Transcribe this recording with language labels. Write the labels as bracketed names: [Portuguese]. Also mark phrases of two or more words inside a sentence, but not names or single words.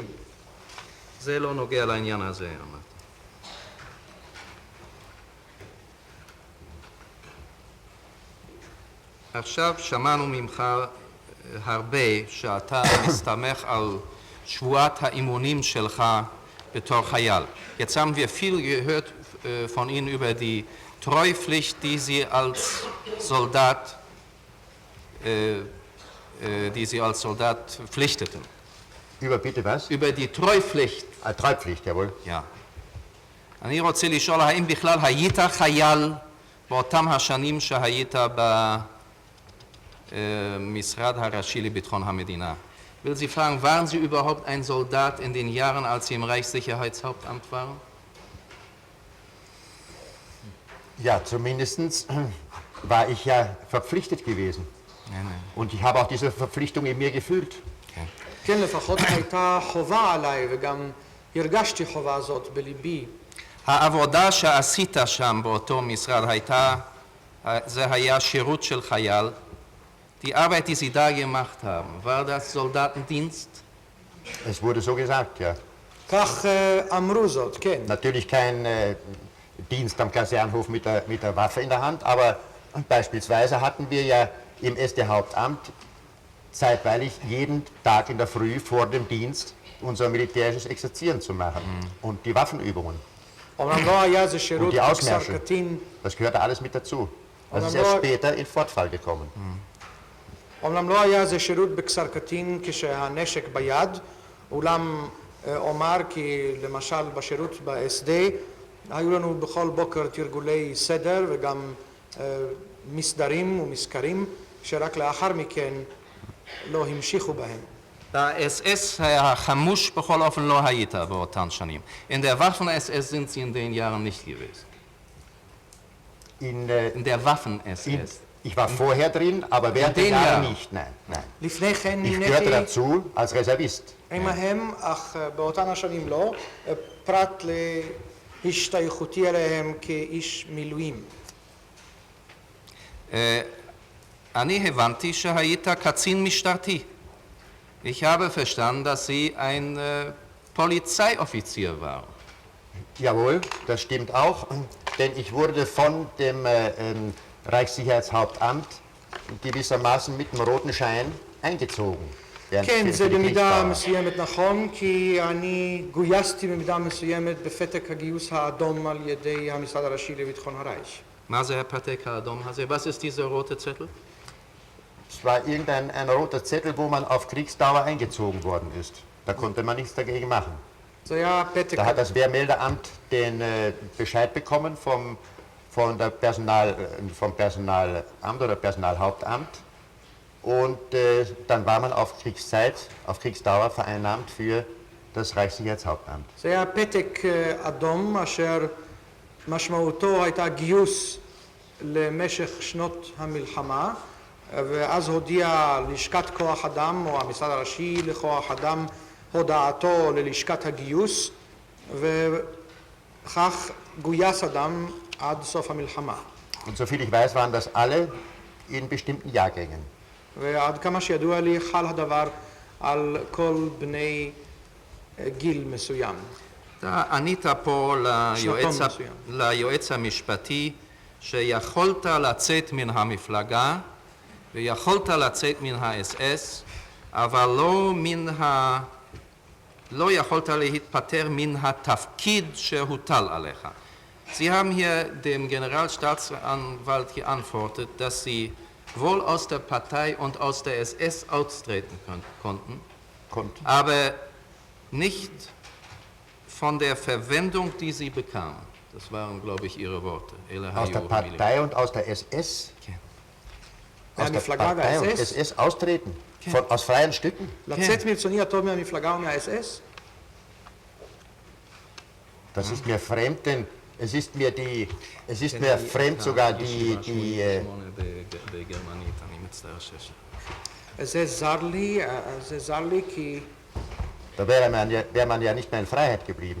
[Hebrew] זה לא נוגע לעניין הזה, אמרת. עכשיו שמענו ממך הרבה שאתה מסתמך על שבועת האימונים שלך בתור חייל. [German] Jetzt haben wir viel gehört von Ihnen über die Treupflicht, die Sie als Soldat die sie als Soldat verpflichteten. Über bitte was? Über die Treupflicht. Treupflicht, jawohl. Ja. [Hebrew] אני רוצה לשאול האם בכלל היית חייל באותם השנים שהיית במשרד הראשי לביטחון המדינה. [German] Will Sie fragen, waren Sie überhaupt ein Soldat in den Jahren, als Sie im Reichssicherheitshauptamt waren? Ja, zumindest war ich ja verpflichtet gewesen. Und ich habe auch diese Verpflichtung in mir gefühlt. [Hebrew] כן, לפחות הייתה חובה עליי, וגם הרגשתי חובה זאת בליבי. העבודה שעשית שם באותו משרד הייתה, זה היה שירות של חייל. [German] Die Arbeit, die Sie da gemacht haben, war das Soldatendienst? Es wurde so gesagt, ja. [Hebrew] כך אמרו זאת, כן. [German] Natürlich kein Dienst am Kasernhof mit der Waffe in der Hand, aber beispielsweise hatten wir ja im SD-Hauptamt zeitweilig jeden Tag in der Früh vor dem Dienst unser militärisches Exerzieren zu machen und die Waffenübungen [Hebrew] אומנם לא היה זה [German] und [Hebrew] שירות [German] die [Hebrew] בכפר [German] Ausmärsche. [Hebrew] קטין, [German] Das gehörte alles mit dazu. Das ist Aber erst nur- später in Fortfall gekommen. [Hebrew] אומנם לא היה זה שירות בכפר קטין כשהנשק ביד, אולם אומר כי למשל בשירות ב-SD היו לנו בכל בוקר תרגולי סדר וגם מסדרים ומזכרים שרק לאחר מכן לא המשיכו בהם. ב-SS החמוש בכל אופן לא היית באותן שנים. [German] In der Waffen-SS sind Sie in den Jahren nicht gewesen. In der Waffen-SS. Ich war vorher drin, aber während In der den Jahre Jahren? nicht, nein, nein. [Hebrew] לפני כן [German] Ich gehörte [Hebrew] נמניתי [German] dazu als Reservist. [Hebrew] עמהם, אך באותן השנים לא, פרט להשתייכותי אליהם כאיש מילואים. אני הבנתי שהיית קצין משטרתי. [German] Ich habe verstanden, dass Sie ein Polizeioffizier waren. Jawohl, das stimmt auch, denn ich wurde von dem Reichssicherheitshauptamt gewissermaßen mit dem roten Schein eingezogen. [Hebrew] כן, זה במידה מסוימת נכון, כי אני גויסתי במידה מסוימת בפתק הגיוס האדום על ידי המשרד הראשי לביטחון הרייך. מה זה הפתק האדום הזה? [German] Was ist dieser rote Zettel? Es war irgendein ein roter Zettel, wo man auf Kriegsdauer eingezogen worden ist. Da konnte man nichts dagegen machen. [Hebrew] זה היה פתק, [German] Da hat das Wehrmeldeamt den Bescheid bekommen vom Personalamt oder Personalhauptamt und dann war man auf Kriegszeit, auf Kriegsdauer vereinnahmt für das Reichssicherheitshauptamt. [Hebrew] זה היה פתק אדום אשר משמעותו הייתה גיוס למשך שנות המלחמה, ואז הודיע לשכת כוח אדם או המשרד הראשי לכוח אדם הודעתו ללשכת הגיוס, וכך גויס אדם עד סוף המלחמה. [German] Und soviel ich weiß, waren das alle in bestimmten Jahrgängen. [Hebrew] ועד כמה שידוע לי חל הדבר על כל בני גיל מסוים. אתה ענית פה מסוים. ליועץ המשפטי שיכולת לצאת מן המפלגה ויכולת לצאת מן ה-SS, אבל לא יכולת להתפטר מן התפקיד שהוטל עליך. [German] Sie haben hier dem Generalstaatsanwalt geantwortet, dass Sie wohl aus der Partei und aus der SS austreten konnten, aber nicht von der Verwendung, die Sie bekamen. Das waren, glaube ich, Ihre Worte. Aus der Partei und aus der SS? Aus der [Hebrew] מהמפלגה [German] Partei und [Hebrew] וה-SS? [German] SS austreten? Aus freien Stücken? [Hebrew] לצאת מרצוני הטוב מהמפלגה ומה-SS? [German] Das ist mir fremd, denn es ist mir fremd sogar die [Hebrew] זה זר לי כי [German] da wäre man ja nicht mehr in Freiheit geblieben.